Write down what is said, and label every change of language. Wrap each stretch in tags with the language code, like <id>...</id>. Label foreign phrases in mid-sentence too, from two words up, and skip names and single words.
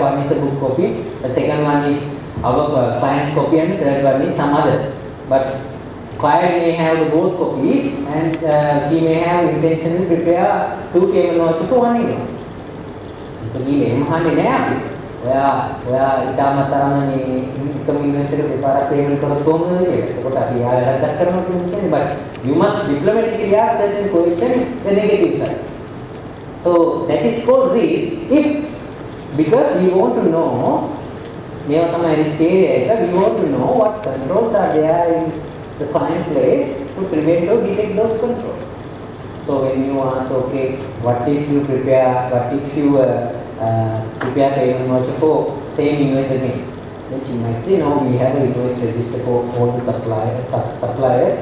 <en>One is a book copy, the second one is our client's copy and the third one is some other. But client may have both copies and she may have intention to prepare 2 payment vouchers for 1 invoice. So we where</en> <si>ඉතාමතරම</si> <en>income invoice</en> <si>එක දෙපාරක් payment කරොත් කොහොමද කියලා. ඒකට අපි ආයෙත් කරනවා කියන්නේ</si> <en>but you must diplomatically ask certain question the negative side. So that is called risk if because we want to know</en> <si>මේවා තමයි</si> <en>risk area එක, we want to know what controls are there in the client place to prevent or detect those controls. So when you ask, okay, what if you prepare payment voucher for same invoice again? Then she might say, no, we have an invoice register for all the suppliers.</en>